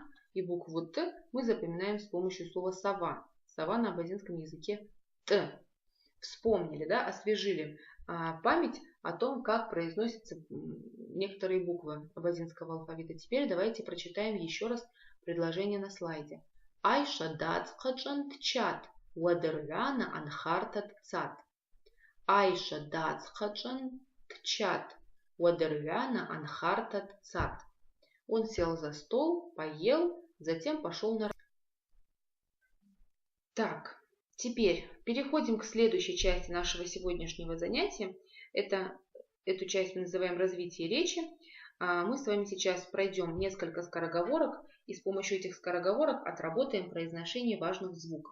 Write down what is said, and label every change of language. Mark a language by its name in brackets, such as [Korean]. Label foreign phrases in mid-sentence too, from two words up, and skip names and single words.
[Russian] И букву Т мы запоминаем с помощью слова сова. Сова на абазинском языке Т. Вспомнили, да, освежили память о том, как произносятся некоторые буквы абазинского алфавита. Теперь давайте прочитаем еще раз предложение на слайде. [Abaza] Айша дацхачан тчат, уадырвяна анхарта тцат. Айша дацхачан тчат, уадырвяна анхарта тцат. [Russian] Он сел за стол, поел, затем пошел на... Так, теперь переходим к следующей части нашего сегодняшнего занятия. Эту часть мы называем развитие речи. Мы с вами сейчас пройдем несколько скороговорок и с помощью этих скороговорок отработаем произношение важных звуков.